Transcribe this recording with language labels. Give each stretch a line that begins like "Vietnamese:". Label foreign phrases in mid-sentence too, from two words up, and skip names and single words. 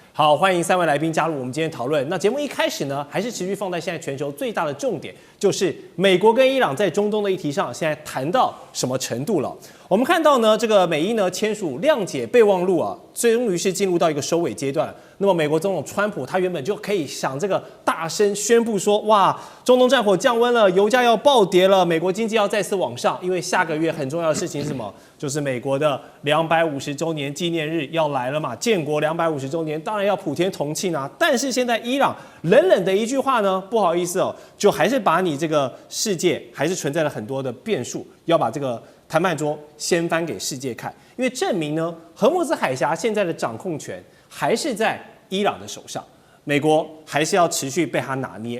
Chinese: 好，歡迎3位來賓加入我們今天討論。那節目一開始呢，還是持續放在現在全球最大的重點，就是美國跟伊朗在中東的議題上，現在談到什麼程度了？我們看到呢，這個美伊呢簽署諒解備忘錄啊，終於是進入到一個收尾階段了。那麼美國總統川普他原本就可以想这個大聲宣布說，哇，中東戰火降溫了，油價要暴跌了，美國經濟要再次往上，因為下個月很重要的事情是什麼？就是美國的250周年紀念日要來了嘛，建國250周年，當然要普天同慶啊。但是現在伊朗冷冷的一句話呢，不好意思哦，就還是把你這個世界還是存在了很多的變數，要把這個談判桌掀翻給世界看，因為證明呢，荷木茲海峽現在的掌控權還是在伊朗的手上，美國還是要持續被他拿捏。